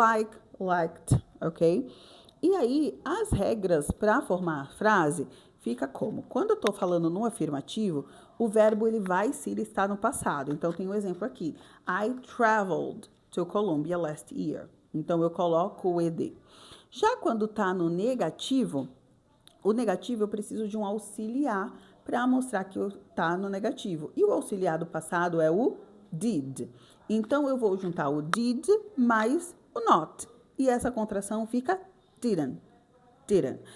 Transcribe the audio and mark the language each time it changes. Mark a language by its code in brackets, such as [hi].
[pt] Like, liked, ok? E aí, as regras para formar a frase fica como? Quando eu estou falando no afirmativo, o verbo ele vai estar no passado. Então, tem um exemplo aqui. [en] I traveled to Colombia last year. [pt] Então, eu coloco o ed. Já quando está no negativo, o negativo eu preciso de um auxiliar para mostrar que está no negativo. E o auxiliar do passado é o did. Então, eu vou juntar o did mais o not. E essa contração fica didn't. Didn't.